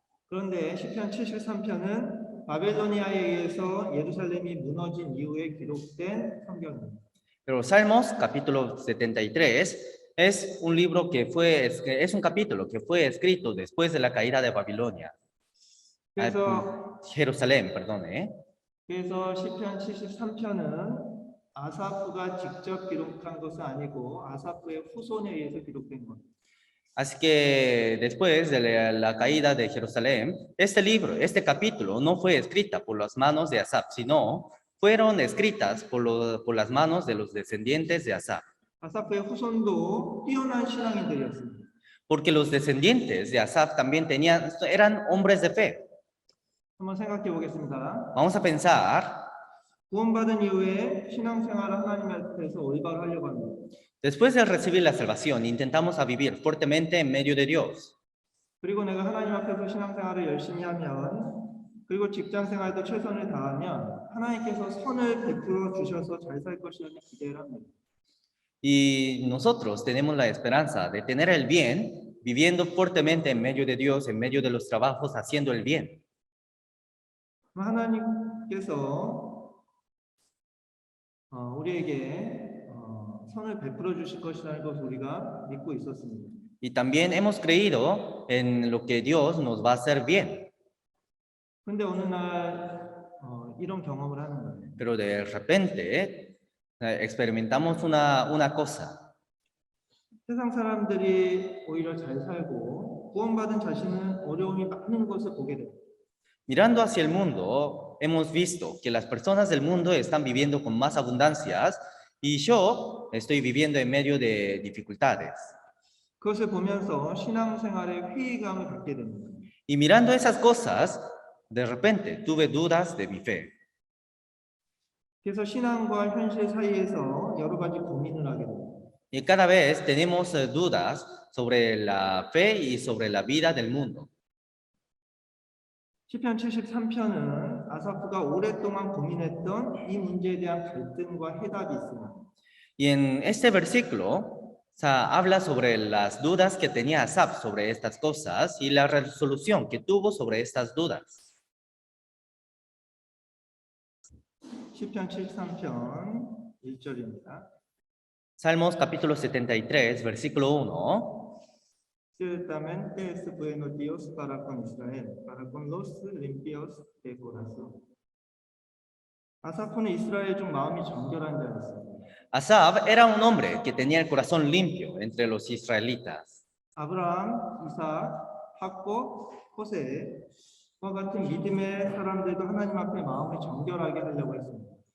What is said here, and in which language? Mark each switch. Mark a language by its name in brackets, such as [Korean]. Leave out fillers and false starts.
[Korean] 그런데 시편 73편은 바벨로니아에 의해서 예루살렘이 무너진 이후에 기록된 성경입니다. [Spanish] Pero Salmos capítulo 73 es un libro es un capítulo que fue escrito después de la caída de Babilonia. [Korean] 그래서 [Spanish] Jerusalén, perdón. [Korean] 그래서 시편 73편은 아사프가 직접 기록한 것은 아니고 아사프의 후손에 의해서 기록된 겁니다. [Spanish] Así que después de la caída de Jerusalén, este libro, este capítulo, no fue escrita por las manos de Asaf, sino fueron escritas por las manos de los descendientes de Asaf. [Korean] 아사프의 후손도 뛰어난 신앙인들이었습니다. [Spanish] Porque los descendientes de Asaf también eran hombres de fe. [Korean] 한번 생각해 보겠습니다. [Spanish] Vamos a pensar, [Korean] 구원받은 이후에 신앙생활을 하나님 앞에서 올바로 하려고 합니다. [Spanish] después de recibir la salvación, intentamos a vivir fuertemente en medio de Dios. [Korean] 그리고 내가 하나님 앞에서 신앙생활을 열심히 하면, 그리고 직장생활도 최선을 다하면 하나님께서 선을 베풀어 주셔서 잘 살 것이라는 기대를 합니다. [Spanish] Y nosotros tenemos la esperanza de tener el bien, viviendo fuertemente en medio de Dios, en medio de los trabajos, haciendo el bien. [Korean] 하나님께서 우리에게 선을 베풀어 주실 것이라는 것을 우리가 믿고 있었습니다. [Spanish] Y también hemos creído en lo que Dios nos va a hacer bien. [Korean] 그런데 어느 날 이런 경험을 하는 거예요. [Spanish] Pero de repente experimentamos una cosa. [Korean] 세상 사람들이 오히려 잘 살고 구원받은 자신은 어려움이 많은 것을 보게 돼요. [Spanish] Mirando hacia el mundo, hemos visto que las personas del mundo están viviendo con más abundancias y yo estoy viviendo en medio de dificultades. [Korean] 그것을 보면서 신앙생활에 회의감을 갖게 됩니다. [Spanish] Y mirando esas cosas, de repente tuve dudas de mi fe. [Korean] 그래서 신앙과 현실 사이에서 여러 가지 고민을 하게 됩니다. [Spanish] Y cada vez tenemos dudas sobre la fe y sobre la vida del mundo. [Korean] 시편 73편은 아사프가 오랫동안 고민했던 이 문제에 대한 갈등과 해답이 있습니다. [Spanish] Y en este versículo habla sobre las dudas que tenía Asaf sobre estas cosas y la resolución que tuvo sobre estas dudas. [Korean] 시편 73편 1절입니다. [Spanish] Salmos capítulo 73, versículo 1. Ciertamente es bueno Dios para con Israel, para con los limpios de corazón. [Korean] 아사프는 이스라엘 중 마음이 정결한 자였습니다. [Spanish] Asaf era un hombre que tenía el corazón limpio entre los israelitas. [Korean] 아브라함, 이삭, 학고, 호세와 같은 믿음의 사람들도 하나님 앞에 마음을 정결하게 하려고 했습니다.